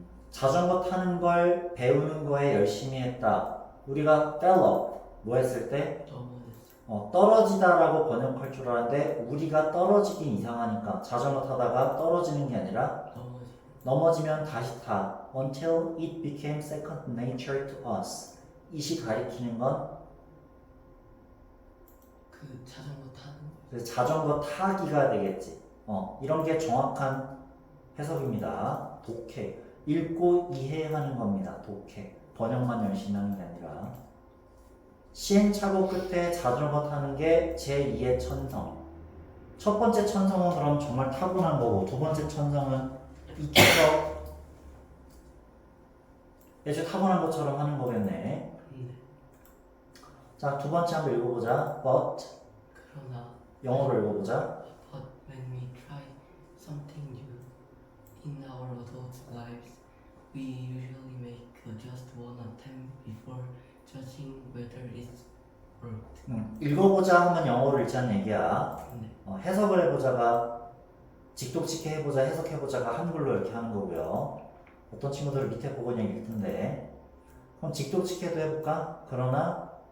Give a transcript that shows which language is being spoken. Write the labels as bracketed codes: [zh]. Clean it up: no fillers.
[ko] 자전거 타는 걸 배우는 거에 열심히 했다. 우리가 fellow 뭐 했을 때 떨어지다라고 번역할 줄 알았는데 우리가 떨어지긴 이상하니까 자전거 타다가 떨어지는 게 아니라 넘어지면 다시 타. [en] Until it became second nature to us. [ko] it이 가리키는 건 그 자전거 타는 거. 그래서 자전거 타기가 되겠지. 이런 게 정확한 해석입니다. 독해. 읽고 이해하는 겁니다. 독해. 번역만 열심히 하는 게 아니라. 시행착오 끝에 자전거 타는 게 제2의 천성. 첫 번째 천성은 그럼 정말 타고난 거고, 두 번째 천성은 익혀서 예주 타고난 것처럼 하는 거겠네. 자, 두 번째 한번 읽어보자. [en] But [ko] 그러나 영어로 읽어보자. [en] but when we try something new in our adult lives, we usually make just one attempt before judging whether it's worked. [ko] 읽어보자 하면 영어로 읽자는 얘기야. 네. 해석을 해보자가 직독직해 해보자, 해석해보자가 한글로 이렇게 하는 거고요. 어떤 친구들은 밑에 보고 그냥 읽던데. 그럼 직독직해도 해볼까? 그러나